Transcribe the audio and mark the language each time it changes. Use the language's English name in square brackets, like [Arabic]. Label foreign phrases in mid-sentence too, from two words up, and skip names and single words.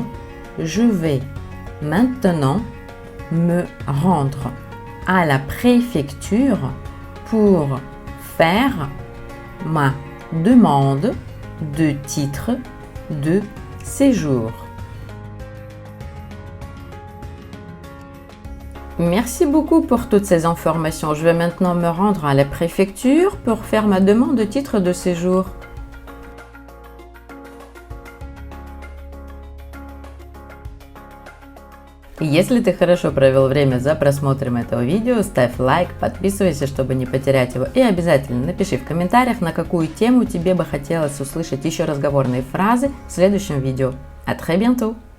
[French] Je vais maintenant me rendre à la préfecture pour faire ma demande de titre de séjour. Merci beaucoup pour toutes ces informations. Je vais maintenant me rendre à la préfecture pour faire ma demande de titre de séjour. [Russian] Если ты хорошо провел время за просмотром этого видео, ставь лайк, подписывайся, чтобы не потерять его, и обязательно напиши в комментариях, на какую тему тебе бы хотелось услышать еще разговорные фразы в следующем видео. [French] À très bientôt!